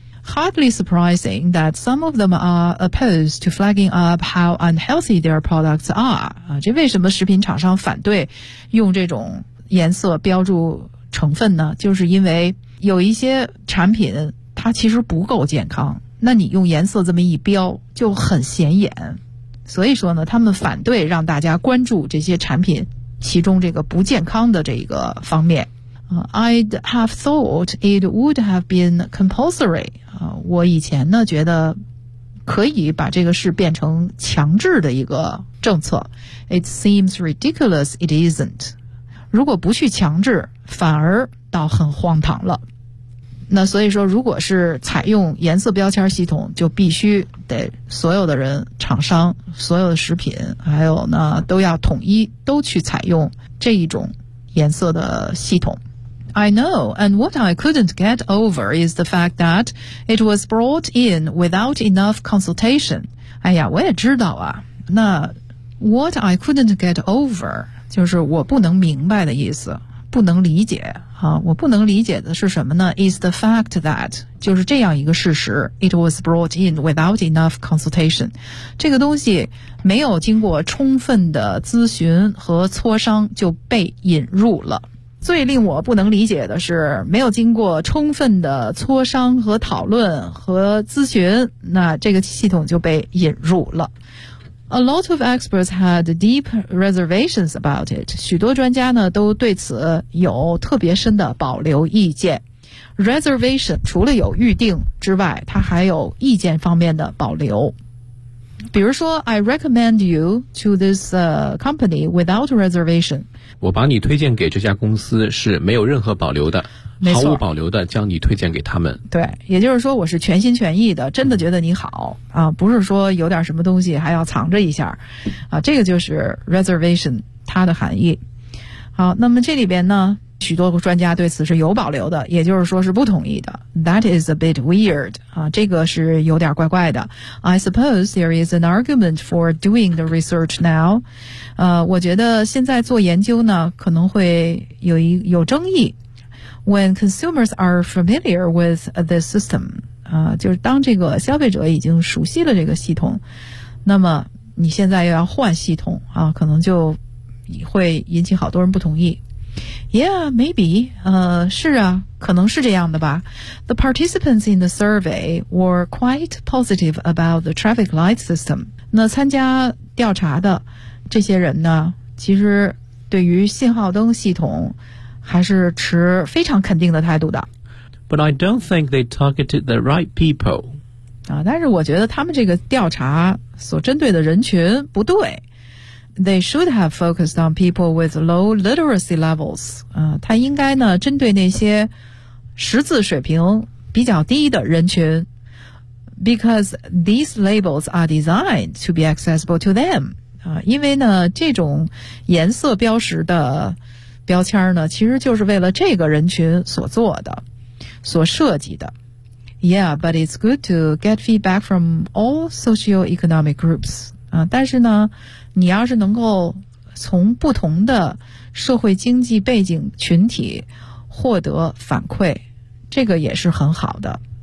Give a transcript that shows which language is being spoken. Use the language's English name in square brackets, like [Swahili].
[English] Hardly surprising that some of them are opposed to flagging up how unhealthy their products are、 [Chinese] 这为什么食品厂商反对用这种颜色标注成分呢？就是因为有一些产品它其实不够健康，那你用颜色这么一标就很显眼，所以说呢他们反对让大家关注这些产品其中这个不健康的这个方面。 [English] I'd have thought it would have been compulsory、 [Chinese] 我以前呢觉得可以把这个事变成强制的一个政策。 [English] It seems ridiculous it isn't， [Chinese] 如果不去强制反而倒很荒唐了。那所以说如果是采用颜色标签系统，就必须得所有的人、厂商、所有的食品还有呢都要统一都去采用这一种颜色的系统。 [English] I know, and what I couldn't get over is the fact that it was brought in without enough consultation. [Chinese] 哎呀，我也知道啊，那 [English] what I couldn't get over [Chinese] 就是我不能明白的意思，不能理解、我不能理解的是什么呢？ [English] Is the fact that [Chinese] 就是这样一个事实， [English] It was brought in without enough consultation， [Chinese] 这个东西没有经过充分的咨询和磋商就被引入了。最令我不能理解的是没有经过充分的磋商和讨论和咨询，那这个系统就被引入了。 [English] A lot of experts had deep reservations about it. [Chinese] 许多专家呢都对此有特别深的保留意见。 Reservation 除了有预定之外，它还有意见方面的保留。比如说 [English] I recommend you to this company without reservation. [Chinese] 我把你推荐给这家公司是没有任何保留的，毫无保留的将你推荐给他们。对，也就是说我是全心全意的，真的觉得你好啊，不是说有点什么东西还要藏着一下啊，这个就是 reservation 它的含义。好，那么这里边呢许多专家对此是有保留的，也就是说是不同意的。 [English] That is a bit weird [Chinese] 啊，这个是有点怪怪的。 [English] I suppose there is an argument for doing the research now [Chinese] 我觉得现在做研究呢可能会有争议。 [English] When consumers are familiar with this system, [Chinese] 就是当这个消费者已经熟悉了这个系统，那么你现在又要换系统啊，可能就会引起好多人不同意。 [English] Yeah, maybe, [Chinese] 是啊，可能是这样的吧。 [English] The participants in the survey were quite positive about the traffic light system. [Chinese] 那参加调查的这些人呢，其实对于信号灯系统还是持非常肯定的态度的。 [English] But I don't think they targeted the right people. [Chinese] 但是我觉得他们这个调查所针对的人群不对。 [English] They should have focused on people with low literacy levels. [Chinese] 他应该呢针对那些识字水平比较低的人群。 [English] Because these labels are designed to be accessible to them. [Chinese] 因为呢这种颜色标识的标签呢其实就是为了这个人群所做的所设计的。 [English] Yeah, but it's good to get feedback from all socioeconomic groups. [Chinese] 但是呢你要是能够从不同的社会经济背景群体获得反馈，这个也是很好的。